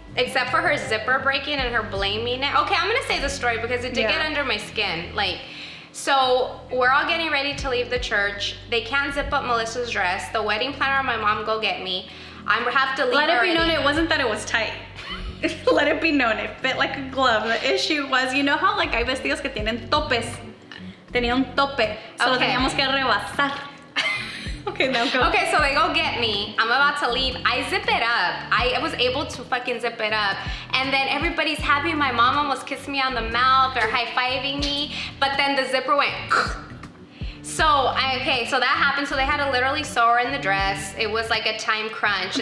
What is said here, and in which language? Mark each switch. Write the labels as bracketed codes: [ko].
[en] Except for her zipper breaking and her blaming it. Okay, I'm gonna say the story because it did get under my skin. Like, so we're all getting ready to leave the church. They can't zip up Melissa's dress. The wedding planner and my mom go get me. I have to leave Let it be already. known it wasn't that it was tight. Let it be known it fit like a glove. The issue was, you know how like [es] hay vestidos que tienen topes? Tenía un tope, so lo teníamos que rebasar. [en] Okay, now go. Okay, so they go get me. I'm about to leave. I zip it up. I was able to fucking zip it up. And then everybody's happy. My mom almost kissed me on the mouth or high-fiving me. But then the zipper went. So that happened. So they had to literally sew her in the dress. It was like a time crunch.